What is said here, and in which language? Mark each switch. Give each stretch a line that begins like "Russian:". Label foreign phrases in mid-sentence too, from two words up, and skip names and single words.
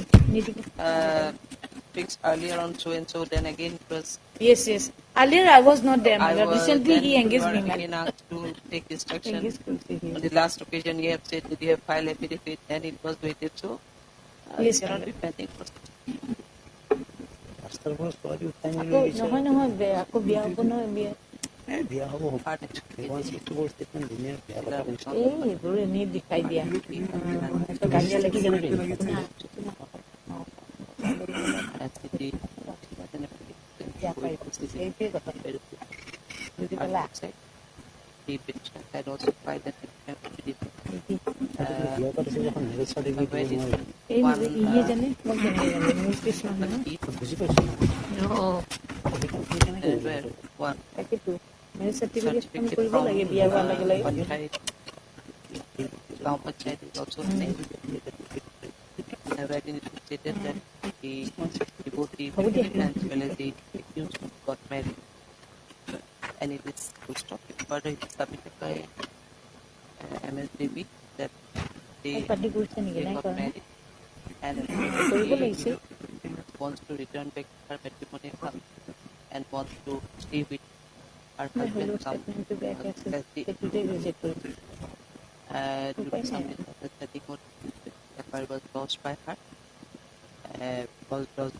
English: then. fixed earlier on so and so. Then again it was. Yes, yes. Earlier I was not there, my I lord. was Recently then he you engaged were me, my again lord. asked to take instruction. Engaged me, yes. On the last occasion, you have said that you have filed affidavit, and it was waited. So Yes, it cannot my be pending for.
Assamese: আকৌ নহয় নহয় আকৌ বিয়া হ'ব নহয় বিয়া বিয়া হ'ব এই এইবোৰ এনেই দেখাই দিয়া গালিয়া লাগি কেনেকৈ সেইটোৱে কথা বুজি পালা
English: The petitioner had also filed an affidavit.
Assamese: এই ইহে জানে মোক জানে মোৰ কৃষ্ণ বুজি পাইছোঁ তাকেতো
English: marriage certificateখন
Assamese: কৰিব লাগে বিয়া হোৱাৰ লগে লগে
English: Gaon Panchayat is also saying wherein it is stated that both the victim as well as the accused got married. And it is full stop. Further, it is submitted by MSDB that they got married and wants to return back to her matrimonial house and wants to stay with her husband as the during some the setting FIR was lost by her, and